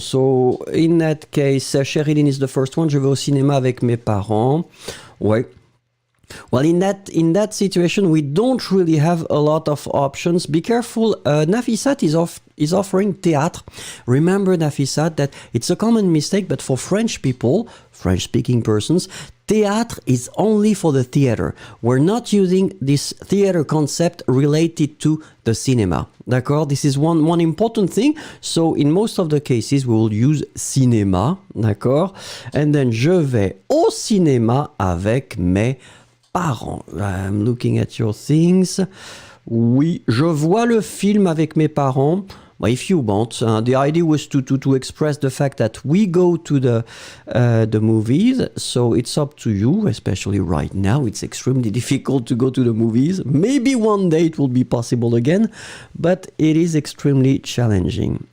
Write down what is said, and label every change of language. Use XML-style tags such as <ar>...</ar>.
<en>So, in that case, Sherilyn is the first one.</en> <fr>Je vais au cinéma avec mes parents.</fr> <en>Ouais. Well, in that situation, we don't really have a lot of options. Be careful. Nafisat is offering théâtre. Remember, Nafisat, that it's a common mistake, but for French people, French-speaking persons, théâtre is only for the theater. We're not using this theater concept related to the cinema.</en> <fr>D'accord?</fr> <en>This is one important thing. So, in most of the cases, we will use cinéma.</en> <fr>D'accord?</fr> <en>And then,</en> <fr>je vais au cinéma avec mes parents.</fr> <en>I'm looking at your things.</en> <fr>Oui, je vois le film avec mes parents.</fr> <en>Well, if you want, the idea was to express the fact that we go to the movies, so it's up to you, especially right now. It's extremely difficult to go to the movies. Maybe one day it will be possible again, but it is extremely challenging.</en>